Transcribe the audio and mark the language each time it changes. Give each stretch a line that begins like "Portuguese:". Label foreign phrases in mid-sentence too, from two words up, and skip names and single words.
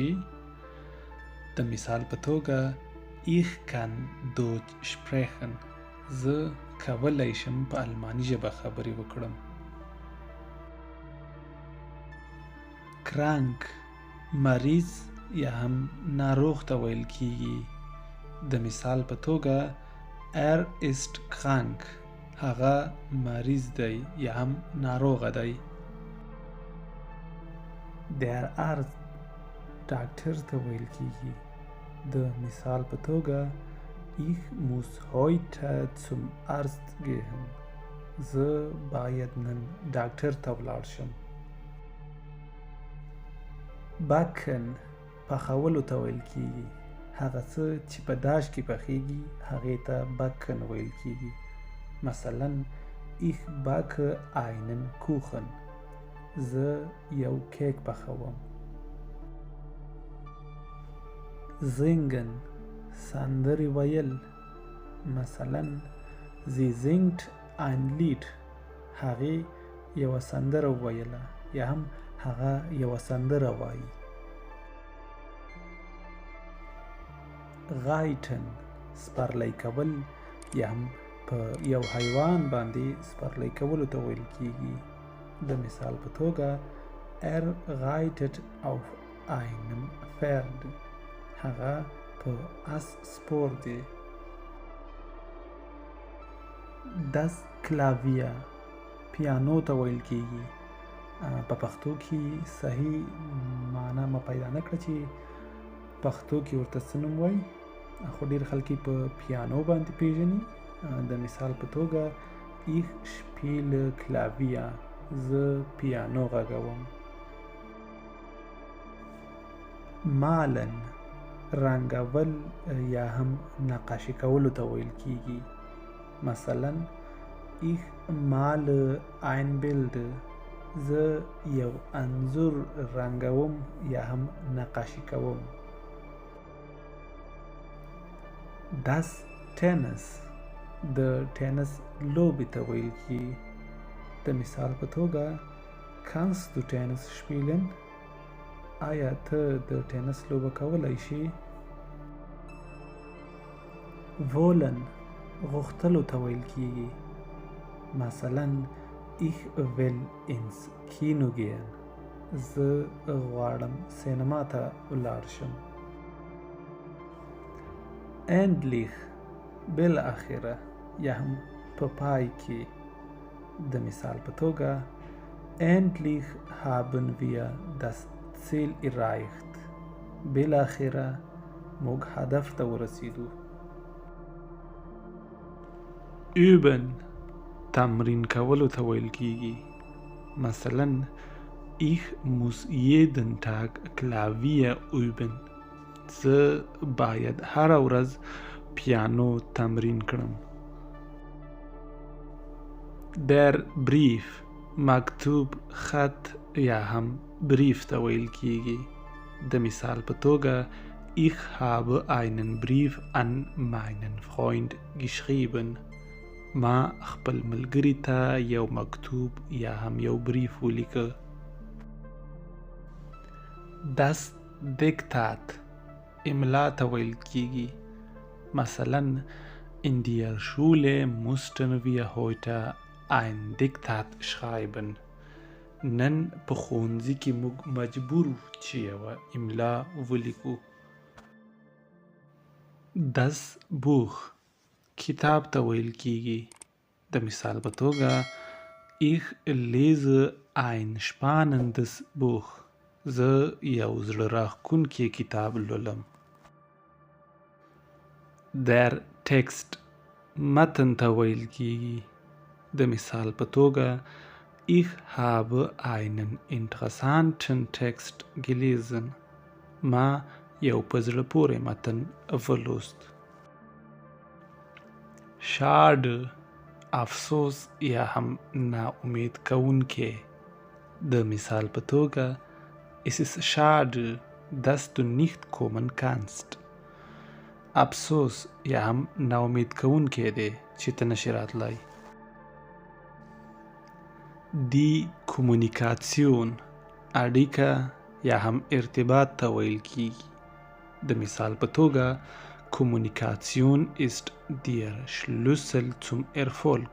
Pashto: د مثال په توګه
German: Ich kann Deutsch sprechen.
Pashto: زه کولای شم په الماني ژبه خبرې وکړم. Krank مریض یا هم ناروغ ته ویل کیږي. د مثال په توګه
German: Er ist krank.
Pashto: هغه مریض دی یا هم ناروغه دی.
German: Der Arzt
Pashto: ډاکټر ته ویل کیږي. د مثال په توګه
German: Ich muss heute zum Arzt gehen.
Pashto: زه باید نن ډاکټر ته ولاړ شم. باکن پخولو ته ویل کیږي. هغه څه چې په داش کې پخیږي هغې ته باکن ویل کیږي.
German: مثلا ich backe einen Kuchen.
Pashto: زه یو کیک پخوم. singen سندرې ویل.
German: مثلا sie singt ein Lied.
Pashto: هغې یوه سندره وویله یا هم هغه یوه سندره وایي. غایټن سپرلی کول یا هم په یو حیوان باندې سپرلی کولو ته ویل کیږي. د مثال په توګه
German: reitet auf einem Pferd.
Pashto: هغه په اس سپور دی.
German: das Klavier
Pashto: پیانو ته ویل کیږي. په پښتو کې صحیح معنا ما پیدا نه کړه چې پښتو کې ورته څه نوم وایي، خو ډېر خلک یې په پیانو باندې پیژني. د مثال په توګه
German: ich spiele Klavier.
Pashto: زه پیانو غږوم. مالن رنګول یا هم نقاشي کولو ته ویل کیږي.
German: مثلا ich male ein Bild.
Pashto: زه یو انځور رنګوم یا هم نقاشي کوم.
German: das Tennis
Pashto: د ټینس لوبې ته ویل کیږي. د مثال په توګه
German: kannst du Tennis spielen؟
Pashto: آیا ته د ټینس لوبه کولی شي؟ wollen غوښتلو ته ویل کیږي.
German: مثلا ich will ins Kino gehen.
Pashto: زه غواړم سینما ته ولاړ شم. endlich بالاخره یا هم په پای کې. د مثال په توګه
German: endlich haben wir das Ziel erreicht.
Pashto: بالاخره موږ هدف ته ورسېدو. üben تمرین کولو ته ویل کیږي.
German: مثلا ich muss jeden Tag Klavier üben.
Pashto: زه باید هره ورځ پیانو تمرین کړم.
German: der Brief
Pashto: مکتوب خط یا هم بریف ته ویل کیږي. د مثال په توګه
German: ich habe einen Brief an meinen Freund geschrieben.
Pashto: ما خپل ملګري ته یو مکتوب یا هم یو بریف ولیکه.
German: das Diktat
Pashto: املا ته ویل کیږي.
German: مثلا in der Schule mussten wir heute ein Diktat schreiben.
Pashto: نن په ښوونځي کې موږ مجبور چې یوه املا ولیکو.
German: das Buch
Pashto: کتاب ته ویل کیږي. د مثال په توګه
German: ich lese ein spannendes Buch.
Pashto: زه یو زړه راښکونکی کتاب لولم.
German: der Text
Pashto: متن ته ویل کیږي. د مثال په توګه
German: ich habe einen interessanten Text gelesen.
Pashto: ما یو په زړه پورې متن ولوست. schade افسوس یا هم ناامید کوونکی. د مثال په توګه
German: es ist schade dass du nicht kommen kannst.
Pashto: افسوس یا هم ناامید کوونکی دی چې ته نشې راتلی.
German: die Kommunikation
Pashto: اړیکه یا هم ارتباط ته ویل کیږي. د مثال په توګه
German: Kommunikation ist der Schlüssel zum Erfolg.